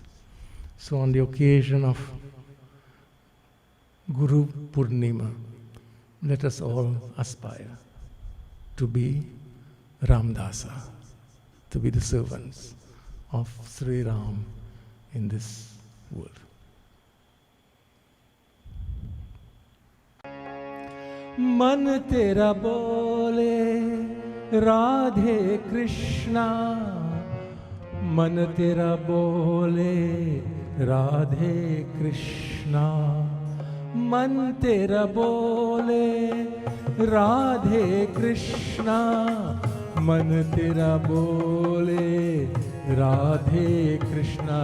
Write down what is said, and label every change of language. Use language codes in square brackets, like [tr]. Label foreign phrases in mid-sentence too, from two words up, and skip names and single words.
[en] So on the occasion of Guru Purnima, let us all aspire to be Ramdasa, to be the servants of Sri Ram in this world. [hi] मन तेरा बोले राधे कृष्णा, मन तेरा बोले राधे कृष्णा, मन तेरा बोले राधे कृष्णा, मन तेरा बोले राधे कृष्णा।